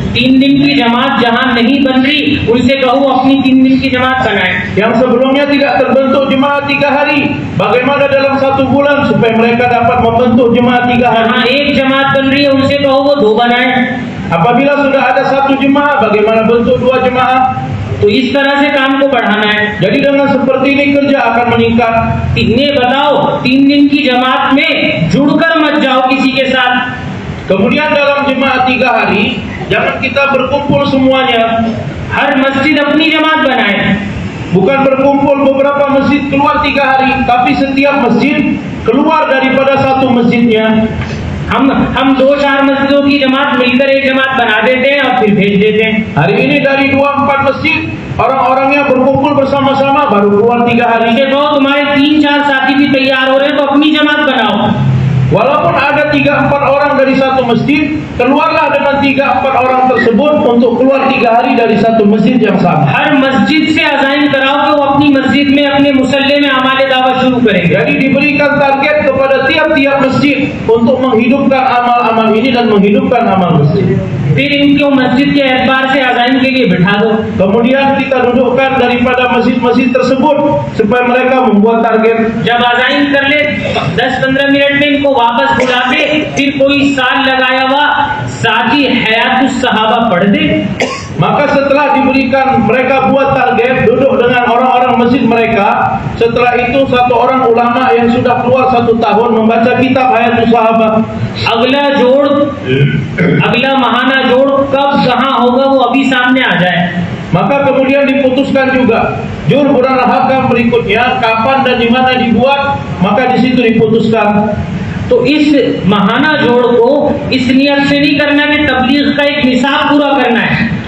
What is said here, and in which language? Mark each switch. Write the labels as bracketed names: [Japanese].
[Hindi] 3 दिन की जमात जहाँ नहीं बन रही, उनसे कहो अपनी 3 दिन की जमात बनाए। [Indonesian] Yang sebelumnya tidak terbentuk jemaah 3 hari, bagaimana dalam 1 bulan supaya mereka dapat membentuk jemaah 3 hari. [Hindi] जहाँ एक जमात बन रही है, उनसे कहो वो 2 बनाए। [Indonesian] Apabila sudah ada 1 jemaah, bagaimana bentuk 2 jemaah. [Hindi] तो इस तरह से काम को बढ़ाना है। [Indonesian] Jadi dengan seperti ini kerja akan meningkat. [Hindi] इन्हें बताओ 3 दिन की जमात में जुड़कर मत जाओ किसी के साथ। [Indonesian] Kemudian dalam jemaah 3 hari, jangan kita berkumpul semuanya. [Hindi] हर मस्जिद अपनी जमात बनाए। [Indonesian] Bukan berkumpul beberapa masjid keluar 3 hari, tapi setiap masjid keluar daripada satu masjidnya. [Hindi] हम 2-4 मस्जिदों की जमात मिलकर एक जमात बना देते हैं और फिर भेज देते हैं। [Indonesian] Hari ini dari 2-4 masjid, orang-orangnya berkumpul bersama-sama baru keluar 3 hari. [Hindi] इसे कहो तुम्हारे 3-4 साथी भी तैयार हो रहे हैं तो अपनी जमात बनाओ। [Indonesian] Walaupun ada 3-4 orang dari satu masjid, keluarlah dengan 3-4 orang tersebut untuk keluar 3 hari dari satu masjid yang sama. [Hindi] हर मस्जिद से अज़ाइन कराओ कि वो अपनी मस्जिद में अपने मुसल्ले में अमाल दावत शुरू करेंगे। [Indonesian] Jadi diberikan target kepada tiap-tiap masjid untuk menghidupkan amal-amal ini dan menghidupkan amal masjid. [Hindi] फिर इनको मस्जिद के एतबार से अज़ाइन के लिए बिठा दो। [Indonesian] Kemudian kita dudukkan daripada masjid-masjid tersebut supaya mereka membuat target. [Hindi] जब अज़ाइन कर ले 10-15 मिनट में इनको वापस बुला के फिर कोई साल लगाया हुआ साथी हयातुस सहाबा पढ़ दे। [Indonesian] Maka setelah diberikan mereka buat target duduk dengan orang-orang masjid mereka, setelah itu satu orang ulama yang sudah keluar 1 tahun membaca kitab Hayatus Sahabah. [Hindi] अगला महाना जोड़ कब कहाँ होगा वो अभी सामने आ जाए। [Indonesian] Maka kemudian diputuskan juga jur Quran Hakam berikutnya kapan dan di mana dibuat, maka di situ diputuskan. [Hindi] तो इस महाना जोड़ को इस नियत से नहीं करना कि तबलीग का एक निसाब पूरा करना है।